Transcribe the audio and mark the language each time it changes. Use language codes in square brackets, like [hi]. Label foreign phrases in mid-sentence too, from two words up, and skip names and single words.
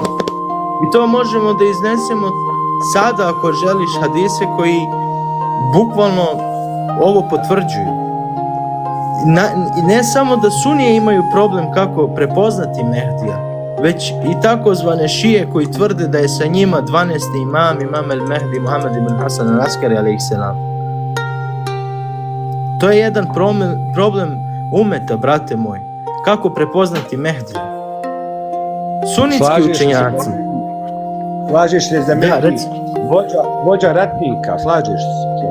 [bs] I to možemo da iznesemo sada ako želiš hadise koji bukvalno ovo potvrđuju. Ne samo da sunije imaju problem kako prepoznati Mehdija, već i takozvane šije koji tvrde da je sa njima 12. imam el Mehdi Muhammed ibn Hasan al-Askari alejselam. To je jedan problem umeta, brate moj. Kako prepoznati Mehdija? Sunitski učenjaci. Slažeš se za Da, Mehdi, reci. vođa ratnika, slažeš se?